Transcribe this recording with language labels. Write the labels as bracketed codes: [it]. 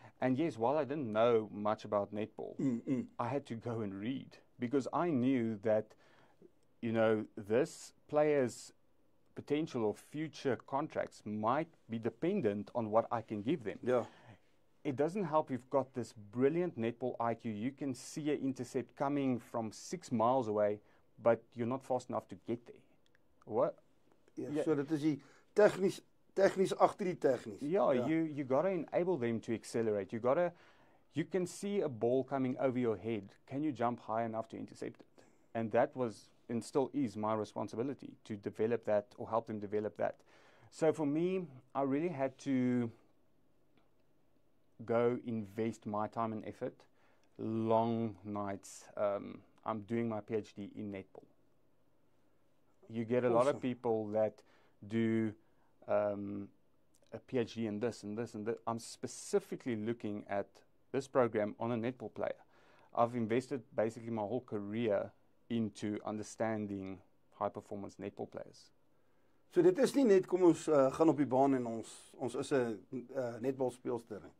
[en] And yes, while I didn't know much about netball, I had to go and read, because I knew that, you know, this player's potential or future contracts might be dependent on what I can give them. Yeah. It doesn't help you've got this brilliant netball IQ. You can see an intercept coming from 6 miles away, but you're not fast enough to get there. What? [af] Ja, so dit is die tegnies agter die tegnies. [en] Yeah, you got to enable them to accelerate. You can see a ball coming over your head. Can you jump high enough to intercept it? And that was, and still is, my responsibility to develop that or help them develop that. So for me, I really had to go invest my time and effort, long nights. I'm doing my PhD in netball. You get a lot of people that do a PhD in this and this and that. I'm specifically looking at this program on a netball player. I've invested basically my whole career into understanding high-performance netball players. [af] So dit is nie net kom ons gaan op die baan en ons is 'n netbalspeelster nie.